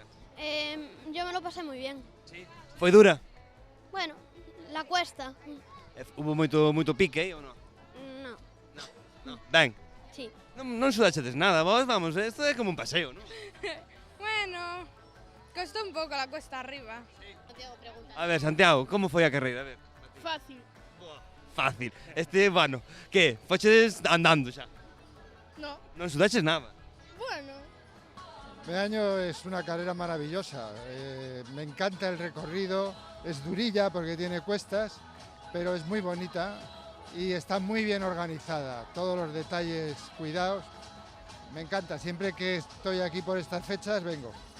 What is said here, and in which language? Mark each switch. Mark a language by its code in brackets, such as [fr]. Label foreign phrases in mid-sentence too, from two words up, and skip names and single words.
[es] Yo me lo pasé muy bien. [gl] ¿Sí? ¿Foi dura? [es] Bueno, la cuesta. [gl] Hubo moito pique aí ou non? [es] No. [gl] Ben. [es] Sí. [gl] Non sudachedes nada, vos, vamos, isto é como un paseo, non? [es] Bueno, costó un pouco la cuesta arriba. [gl] A ver, Santiago, como foi a carreira? A ver. Fácil. Fácil. Bueno, que? Fochedes andando xa? [es] No. [gl] Non sudaches nada? [es] Bueno. Meaño es una carrera maravillosa, me encanta el recorrido, es durilla porque tiene cuestas, pero es muy bonita y está muy bien organizada, todos los detalles cuidados, me encanta, siempre que estoy aquí por estas fechas vengo.